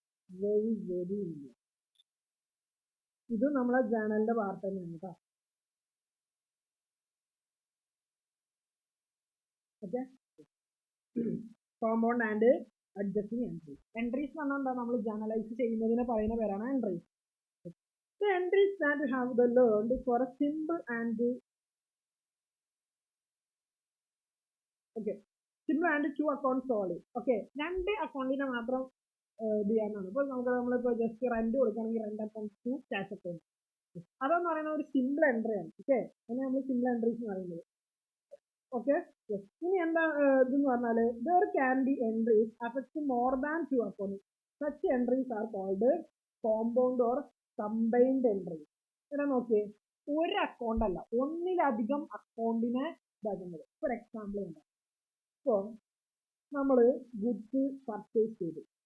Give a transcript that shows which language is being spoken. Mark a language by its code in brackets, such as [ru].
[ml] Very important. ഇത് നമ്മളെ ജേണലിന്റെ part തന്നെയാണ് കേട്ടോ. Okay, compound and adjusting entries. Entries എന്ന് പറഞ്ഞാൽ എന്താ? നമ്മൾ ജേണലൈസ് ചെയ്യുന്നതിനെ പറയുന്ന പേരാണ് entries. [en] The entries that have the learned for a simple and two accounts only. [ml] Okay, 2 അക്കൗണ്ടിനെ മാത്രം ഇത് ചെയ്യാനാണ്. ഇപ്പോൾ നമ്മളിപ്പോൾ ജസ്റ്റ് റെന്റ് കൊടുക്കുകയാണെങ്കിൽ rent account to cash account. അതെന്ന് പറയുന്നത് ഒരു സിമ്പിൾ എൻട്രി ആണ്. ഓക്കെ, അതിനെ നമ്മൾ സിമ്പിൾ എൻട്രീസ് എന്ന് പറയുന്നത്. ഓക്കെ, ഇനി എന്താ ഇതെന്ന് പറഞ്ഞാല് [en] there can be entries affecting more than 2 accounts. Such entries are called compound or combined entries. [ml] ഇവിടെ നോക്കിയേ, ഒരു അക്കൗണ്ട് അല്ല, ഒന്നിലധികം അക്കൗണ്ടിനെ ഇതാക്കുന്നത്. ഫോർ എക്സാമ്പിൾ എന്താ? ഇപ്പൊ നമ്മള് ഗുഡ്സ് പർച്ചേസ് ചെയ്തു.